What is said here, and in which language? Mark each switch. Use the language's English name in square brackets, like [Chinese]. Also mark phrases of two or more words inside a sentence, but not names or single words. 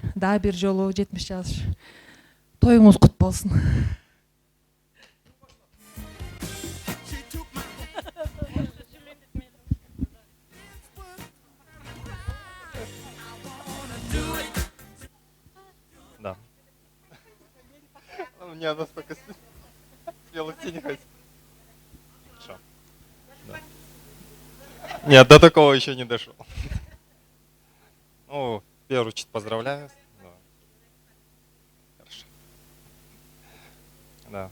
[Kyrgyz] Дагы бир жолу 70 жаш тоюңуз кут болсун. [Russian] Да. У меня настолько смелости не хватит. Хорошо. Да. Нет, до такого еще не дошел. Ну, в первую очередь поздравляю. Да. Хорошо. Да.